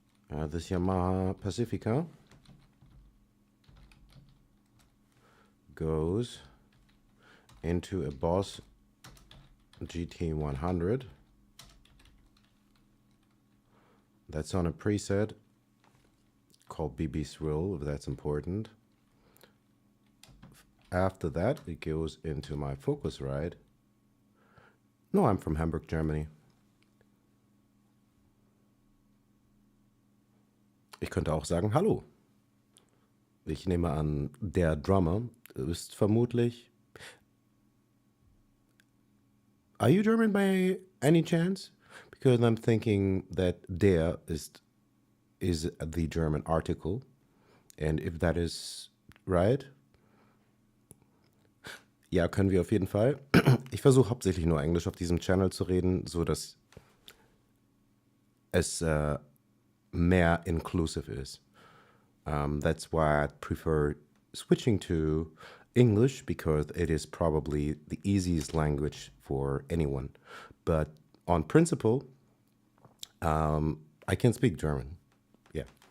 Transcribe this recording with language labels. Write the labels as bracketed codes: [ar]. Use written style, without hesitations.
[en] This Yamaha Pacifica goes into a Boss GT100 that's on a preset called BB Thrill, if that's important. After that, it goes into my Focusrite. No, I'm from Hamburg, Germany. [de] Ich könnte auch sagen Hallo. Ich nehme an, der Drummer ist vermutlich... [en] Are you German by any chance? Because I'm thinking that der is the German article. And if that is right... [de] Ja, können wir auf jeden Fall. Ich versuche hauptsächlich nur Englisch auf diesem Channel zu reden, so dass es mehr inclusive is. [en] That's why I prefer switching to English, because it is probably the easiest language for anyone. But on principle, I can speak German, yeah.